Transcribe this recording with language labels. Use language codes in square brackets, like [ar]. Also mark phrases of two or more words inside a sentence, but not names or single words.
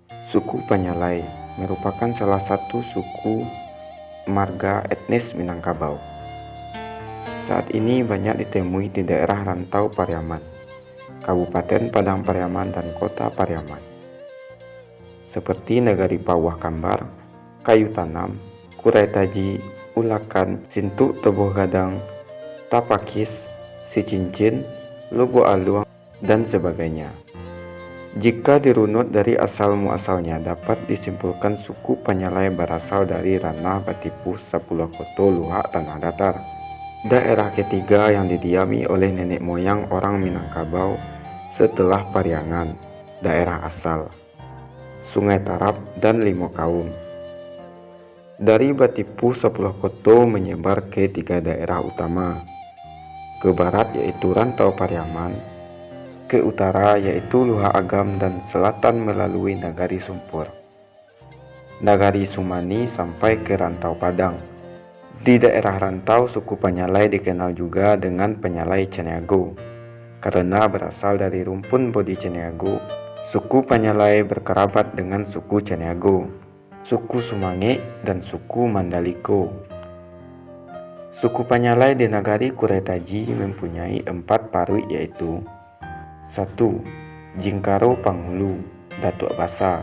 [id] Suku Panyalai merupakan salah satu suku marga etnis Minangkabau. Saat ini banyak ditemui di daerah rantau Pariaman, Kabupaten Padang Pariaman dan Kota Pariaman, seperti Nagari Pawah Kambar, Kayu Tanam, Kurai Taji, Ulakan, Sintu Teboh Gadang, Tapakis, Sicincin, Lobo Aluang, dan sebagainya. Jika dirunut dari asal-muasalnya, dapat disimpulkan suku Panyalai berasal dari ranah Batipuh, Sapulakoto, Luhak, Tanah Datar. Daerah ketiga yang didiami oleh nenek moyang orang Minangkabau setelah Pariangan, daerah asal, Sungai Tarap, dan Limo Kaum. Dari Batipuh, Sapulakoto menyebar ke tiga daerah utama, ke barat yaitu Rantau Pariaman, ke utara yaitu Luhak Agam, dan selatan melalui Nagari Sumpur, Nagari Sumani sampai ke Rantau Padang. Di daerah rantau, suku Panyalai dikenal juga dengan Panyalai Caniago. Karena berasal dari rumpun bodi Caniago, suku Panyalai berkerabat dengan suku Caniago, suku Sumange, dan suku Mandaliko. Suku Panyalai di Nagari Kurai Taji mempunyai 4 parui yaitu 1. Jingkaro Panghulu, Datuk Basa.